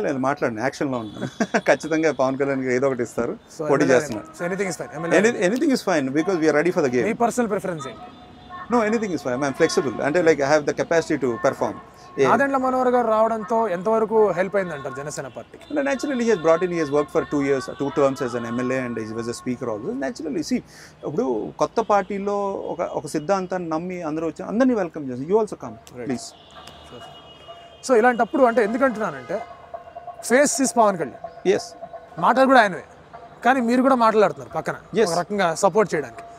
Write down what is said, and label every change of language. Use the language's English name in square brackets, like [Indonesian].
[Telugu] లేదు, మాట్లాడండి, యాక్షన్లో ఉంటాను. ఖచ్చితంగా పవన్ కళ్యాణ్ గారు ఏదో ఒకటి ఇస్తారు, పోటీ చేస్తున్నారు. [English] So anything is fine. Anything is fine because we're ready for the game. [Telugu] మీ personal preference ఏంటి? [English] No, anything is fine. I'm flexible. అంటే like I have the capacity to perform. [Telugu] Nadendla Manohar గారు రావడంతో ఎంతవరకు హెల్ప్ అయింది అంటారు జనసేన పార్టీకి? [English] Naturally, he has brought in, he has worked for 2 years, 2 terms as an MLA and he was a speaker also. [Telugu] Naturally, see, ఇప్పుడు కొత్త పార్టీలో ఒక సిద్ధాంతాన్ని నమ్మి అందరూ వచ్చి అందరినీ వెల్కమ్ చేస్తారు. [English] You also come please. [Telugu] So ఇలాంటప్పుడు అంటే ఎందుకంటున్నానంటే [English] face is [Telugu] Pawan Kalyan, [English] yes, [Telugu] మాటలు కూడా ఆయనవే, కానీ మీరు కూడా మాట్లాడుతున్నారు పక్కన ఒక రకంగా సపోర్ట్ చేయడానికి.